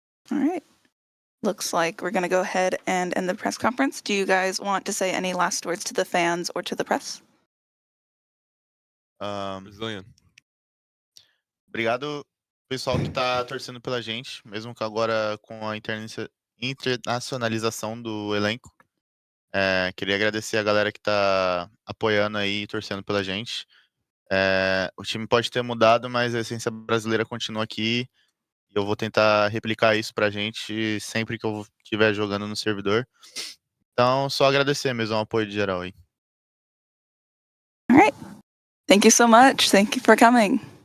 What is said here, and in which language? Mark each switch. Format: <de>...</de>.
<en>All right. Looks like we're going to go ahead and end the press conference. Do you guys want to say any last words to the fans or to the press? Brazilian.</en> <pt>Obrigado, pessoal que tá torcendo pela gente, mesmo que agora com a internacionalização do elenco. Queria agradecer a galera que tá apoiando aí e torcendo pela gente. O time pode ter mudado, mas a essência brasileira continua aqui. E eu vou tentar replicar isso pra gente sempre que eu estiver jogando no servidor. Então, só agradecer mesmo o apoio de geral aí.</pt> <en>All right. Thank you so much. Thank you for coming.</en>